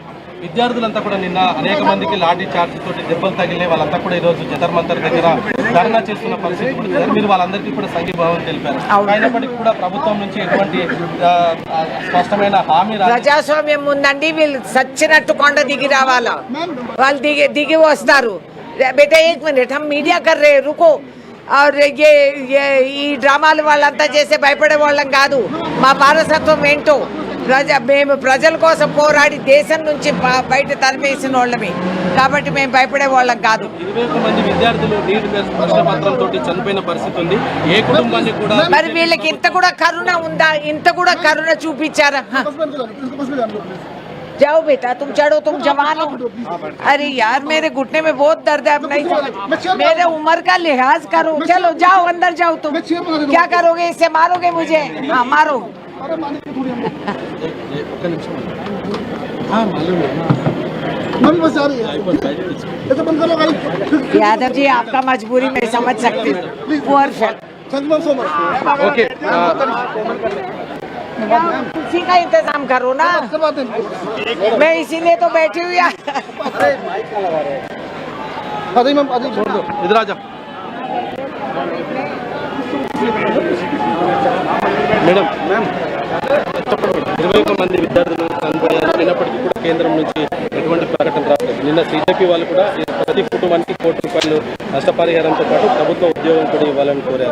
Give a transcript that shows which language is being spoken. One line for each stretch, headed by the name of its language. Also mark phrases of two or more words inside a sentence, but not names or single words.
Telugu: విద్యార్థులంతా కూడా నిన్న అనేక మందికి లాఠీ చార్జ్ తోటి దెబ్బలు తగిలినాయి. వాళ్ళంతా కూడా ఈరోజు జంతర్ మంతర్ దగ్గర ధర్నా చేస్తున్న పరిస్థితి కూడా మీరు వాళ్ళందరికీ కూడా సంఘీభావం తెలిపారు. అయినప్పటికీ కూడా ప్రభుత్వం నుంచి ఎటువంటి స్పష్టమైన హామీ ప్రజాస్వామ్యం ఉందండి. వీళ్ళు సచ్చినట్టు కొండ దిగి రావాలా, వాళ్ళు దిగి వస్తారు.
Hindi: बेटा एक मिनट हम मीडिया कर रे रुको.
Telugu: ఈ డ్రామాలు వాళ్ళంతా చేసే భయపడే వాళ్ళం కాదు. మా వారసత్వం ఏంటో మేము ప్రజల కోసం పోరాడి దేశం నుంచి బయట తరిమేసిన వాళ్ళమే కాబట్టి మేము భయపడే వాళ్ళం కాదు. 21 మంది విద్యార్థులు నీటి ప్రశ్నపత్రంతో చనిపోయిన పరిస్థితి ఉంది. ఏ కుటుంబాన్ని కూడా మరి వీళ్ళకి ఇంత కూడా కరుణ ఉందా? ఇంత కూడా కరుణ చూపించారా?
Hindi: जाओ बेटा, तुम चढ़ो, तुम जवान हो. अरे यार मेरे घुटने में बहुत दर्द है. अब नहीं मेरे उम्र का लिहाज करो. चलो जाओ, अंदर जाओ. तुम क्या करोगे? इससे मारोगे मुझे? हाँ मारो. यादव जी आपका मजबूरी मैं समझ सकती हूँ. ओके कुर्सी का इंतजाम करो ना. मैं इसीलिए तो बैठी हुई. इधर आ जा మేడం.
Telugu: 21 మంది విద్యార్థులు చనిపోయారు. అయినప్పటికీ కూడా కేంద్రం నుంచి ఎటువంటి ప్రకటన రాలేదు. నిన్న సిజేపీ వాళ్ళు కూడా ప్రతి కుటుంబానికి ₹1 నష్టపరిహారంతో పాటు ప్రభుత్వ ఉద్యోగం కూడా ఇవ్వాలని కోరారు.